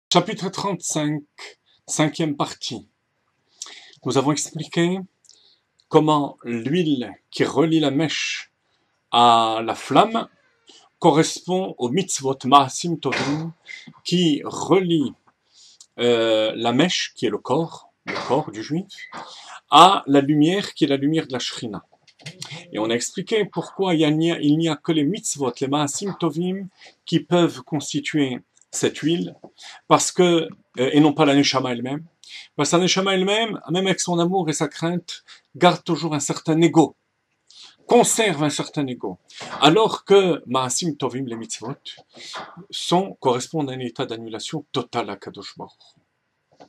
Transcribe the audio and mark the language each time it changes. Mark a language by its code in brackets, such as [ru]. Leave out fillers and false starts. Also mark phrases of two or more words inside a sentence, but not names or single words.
[fr] Chapitre 35, cinquième partie. Nous avons expliqué comment l'huile qui relie la mèche à la flamme correspond au [he] מצוות מעשים טובים [fr] qui relie la mèche, qui est le corps du juif, à la lumière qui est la lumière de la shrina. Et on a expliqué pourquoi il n'y a que les mitzvot, les [he] מעשים טובים, [fr] qui peuvent constituer cette huile, parce que, et non pas la neshama elle-même, parce que la neshama elle-même, même avec son amour et sa crainte, garde toujours un certain ego, conserve un certain ego, alors que [he] מעשים טובים, [fr] les mitzvot, correspondent à un état d'annulation totale à [he] קדוש ברוך הוא.